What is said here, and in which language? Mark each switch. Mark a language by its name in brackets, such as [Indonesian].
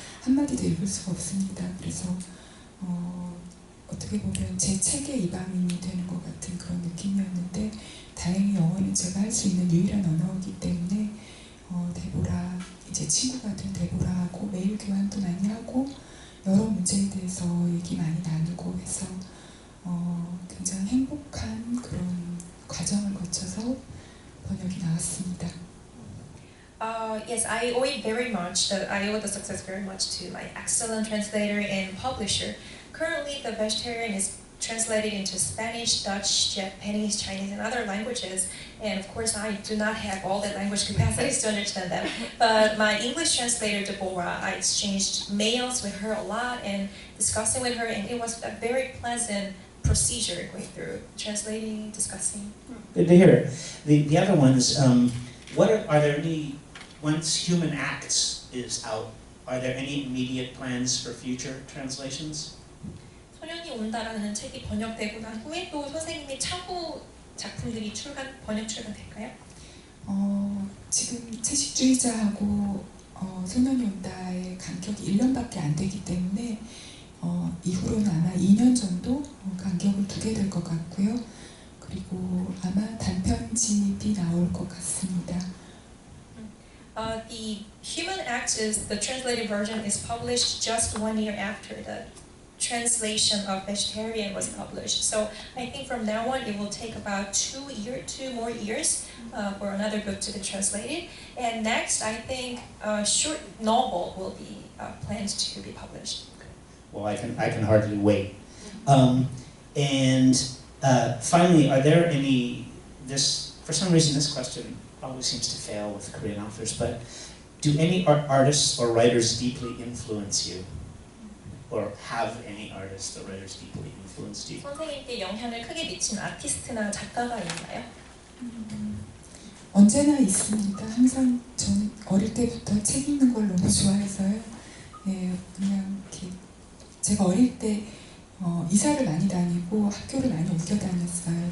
[Korean] 한마디도 읽을 수가 없습니다. 그래서 어떻게 보면 제 책의 이방인이 되는 것 같은 그런 느낌이었는데 다행히 영어는 제가 할 수 있는 유일한 언어이기 때문에 데보라, 이제 친구가 된 데보라하고 메일 교환도 많이 하고 여러 문제에 대해서 얘기 많이 나누고 해서 굉장히 행복한 그런 과정을 거쳐서 번역이 나왔습니다. [English] Yes, I owe it very much. I owe the success very much to my excellent translator and publisher. Currently, The Vegetarian is translated into Spanish, Dutch, Japanese, Chinese, and other languages. And of course, I do not have all the language capacities to understand them. But my English translator, Deborah, I exchanged mails with her a lot and discussing with her, and it was a very pleasant procedure going through translating, discussing. Good to hear. The other ones, are there any, once Human Acts is out, are there any immediate plans for future translations? [Korean] 소년이 온다라는 책이 번역되고 난 후에 또 선생님의 차후 작품들이 번역 출간될까요? 지금 채식주의자하고 소년이 온다의 간격이 1년밖에 안 되기 때문에 이후로는 아마 2년 정도 간격을 두게 될 것 같고요. 그리고 아마 단편집이 나올 것 같습니다. [English] The Human Acts is the translated version is published just 1 year after the translation of Vegetarian was published. So I think from now on it will take about 2 more years for another book to be translated. And next, I think a short novel will be planned to be published. Well, I can hardly wait. And finally, are there any, for some reason this question always seems to fail with Korean authors, but do any artists or writers deeply influence you? Or have any artists or writers deeply influenced you? [Korean] 선생님께 영향을 크게 미친 아티스트나 작가가 있나요? 언제나 있습니다. 항상 저는 어릴 때부터 책 읽는 걸 너무 좋아해서요. 예, 그냥 이렇게 제가 어릴 때 이사를 많이 다니고 학교를 많이 옮겨 다녔어요.